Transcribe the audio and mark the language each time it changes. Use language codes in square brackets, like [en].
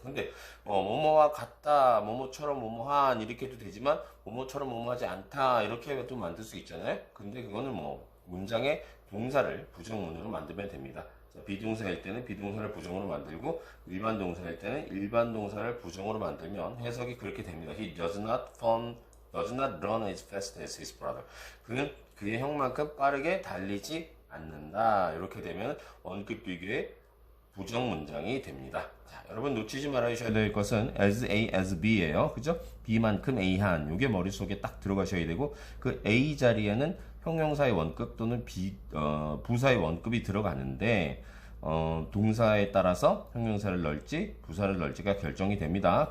[ko] 근데 뭐뭐와 같다, 뭐뭐처럼 뭐뭐한 이렇게 해도 되지만 뭐뭐처럼 뭐뭐하지 않다 이렇게도 만들 수 있잖아요. 근데 그거는 뭐 문장의 동사를 부정문으로 만들면 됩니다. 자, 비동사일 때는 비동사를 부정으로 만들고 일반 동사일 때는 일반 동사를 부정으로 만들면 해석이 그렇게 됩니다. [en] He does not run as fast as his brother. [ko] 그는 그의 형만큼 빠르게 달리지 않는다. 이렇게 되면 원급 비교의 부정 문장이 됩니다. 자, 여러분 놓치지 말아주셔야 될 것은 as A, as B예요. 그죠? B만큼 A한. 요게 머릿속에 딱 들어가셔야 되고 그 A 자리에는 형용사의 원급 또는 부사의 원급이 들어가는데 동사에 따라서 형용사를 넣을지 부사를 넣을지가 결정이 됩니다.